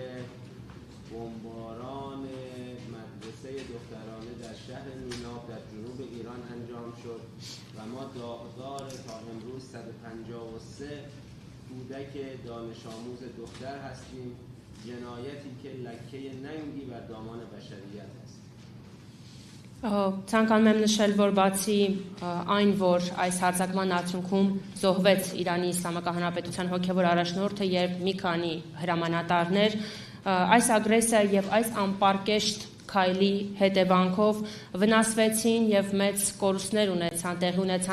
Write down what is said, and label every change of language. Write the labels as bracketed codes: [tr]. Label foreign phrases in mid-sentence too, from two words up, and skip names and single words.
[fa] بمباران مدرسه دخترانه در شهر میناب در جنوب ایران انجام شد و ما داغدار تا امروز 153 کودک دانش آموز دختر هستیم، جنایتی که لکه ننگی بر دامان بشریت است. [hy] Ցանկանում եմ նշել, որ բացի այն, որ այս հարձակման արդյունքում զոհվեց Իրանի Իսլամական Հանրապետության հոգևոր առաջնորդը եւ մի քանի հրամանատարներ, այս ագրեսիա եւ այս անպարկեշտ քայլի հետևանքով վնասվեցին եւ մեծ կորուստներ ունեցան, տեղի ունեցան